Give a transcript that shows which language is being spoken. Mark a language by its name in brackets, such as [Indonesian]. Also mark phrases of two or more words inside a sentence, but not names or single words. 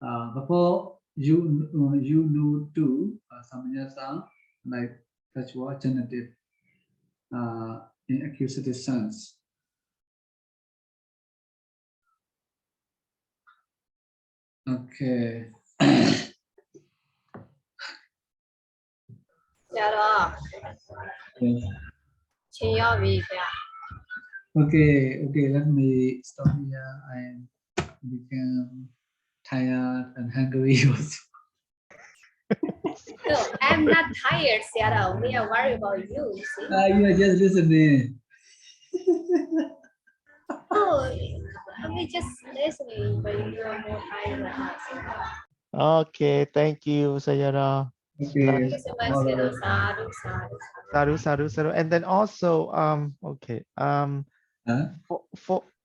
[English] Before you you know to samanyasa, like that's what genitive in accusative sense. Okay. Sayadaw. Yes. [Burmese] ချိန်ရောက်ပြီဗျာ [English] Okay, okay, let me stop here. I become tired and hungry also. No, I'm not tired, Sayadaw. We are worried about you, you see. You are just listening. Oh, we just listening, but you are more tired than us. Okay, thank you, Sayadaw. Okay. Thank you so much, Sayadaw. [Pali] Sadhu, sadhu, sadhu. Sadhu, sadhu, sadhu. [English] And then also, okay, Huh?